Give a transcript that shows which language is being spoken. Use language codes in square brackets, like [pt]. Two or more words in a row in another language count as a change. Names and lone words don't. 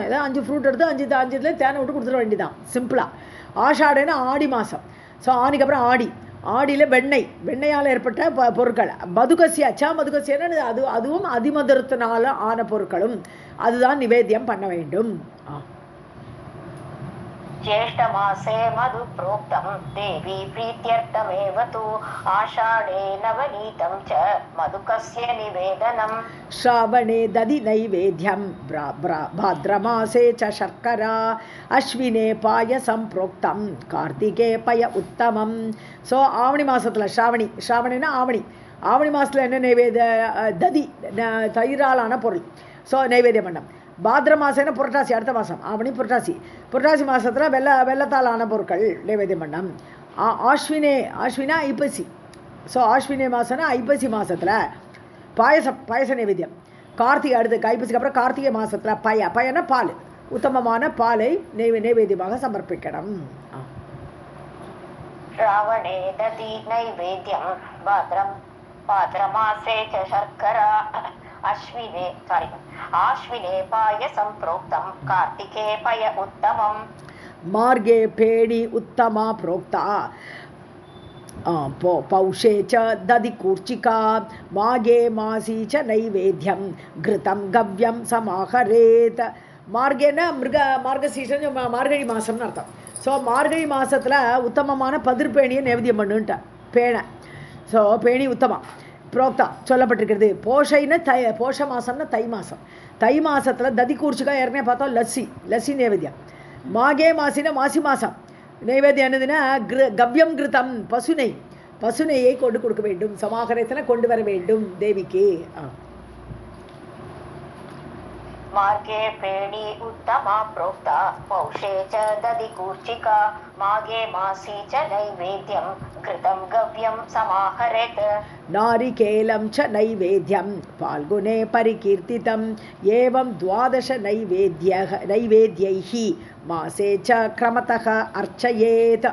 [ta] ஏதாவது 5 ஃப்ரூட் எடுத்து 5 தேனை விட்டு கொடுத்துட வேண்டியதான், சிம்பிளாக. ஆஷாடேன்னா ஆடி மாதம். ஸோ ஆனிக்கு அப்புறம் ஆடியில் வெண்ணையால் ஏற்பட்ட பொருட்கள். மதுகசியான்னு அதுவும் அதிமதுரத்தினால ஆன பொருட்களும் அதுதான் நிவேத்தியம் பண்ண வேண்டும். [sa] ज्येष्ठमासे मधु प्रोक्तं देवी प्रीत्यर्थमेव तु आषाढे नवनीतं च मधुकस्य निवेदनम्. श्रावणे दधि नैवेद्यं भाद्रमासे च शर्करा अश्विने पायसं प्रोक्तं कार्तिके पय उत्तमं. [ta] ஸோ ஆவணி மாதத்தில் ஸ்ராவணினா ஆவணி மாதத்தில் என்ன நைவேத்திய ததி தயிராலான பொருள். ஸோ நைவேத்தியம் பண்ணோம். பாத்ர மாதம்னா புரட்டாசி அடுத்த மாதம் ஆவணி புரட்டாசி மாதத்தில் வெள்ளத்தால் ஆன பொருட்கள் நைவேத்தியம் பண்ணம். ஆஸ்வினா ஐப்பசி. ஸோ ஆஸ்வினி மாதம்னா ஐப்பசி மாதத்தில் பாயச நைவேத்தியம். கார்த்திகை அடுத்து ஐப்பசிக்கு அப்புறம் கார்த்திகை மாதத்தில் பயனா பால், உத்தமமான பாலை நைவேத்தியமாக சமர்ப்பிக்கணும். [sa] श्रावणे दधि नैवेद्यं भाद्रमासे च शर्करा आश्विने पायसं प्रोक्तं कार्तिके पय उत्तमम् मार्गे पेणी उत्तमा प्रोक्ता पौषे च दधि कूर्चिका माघे मासी च नैवेद्यं घृतं गव्यं समाहरेत्. [ta] மார்கேன்னா மார்கசீஷன் மார்கழி மாதம்னு அர்த்தம். ஸோ மார்கழி மாதத்தில் உத்தமமான பதிர்பேணியை நைவேத்தியம் பண்ணுன்ட்டான் பேணை. ஸோ [sa] पेणी उत्तमम् प्रोक्ता [ta] சொல்லப்பட்டிருக்கிறது. போஷைன்னு போஷ மாதம்னா தை மாதம். தை மாதத்தில் [sa] दधि कूर्चिका [ta] ஏற்கனவே பார்த்தோம் லஸ்ஸி நைவேத்தியம். மாகே மாசினா மாசி மாதம் நைவேத்தியம் என்னதுன்னா [sa] गव्यं घृतं [ta] பசுனையை கொண்டு கொடுக்க வேண்டும், சமாகரத்தில் கொண்டு வர வேண்டும் தேவிக்கு. [sa] मार्गे पेणी उत्तमा प्रोक्ता पौषे च दधि कूर्चिका माघे मासी च नैवेद्यं घृतं गव्यं समाहरेत्. नारिकेलं च नैवेद्यं फाल्गुने परिकीर्तितम् एवं 12 नैवेद्यैः मासे च क्रमतः अर्चयेत्.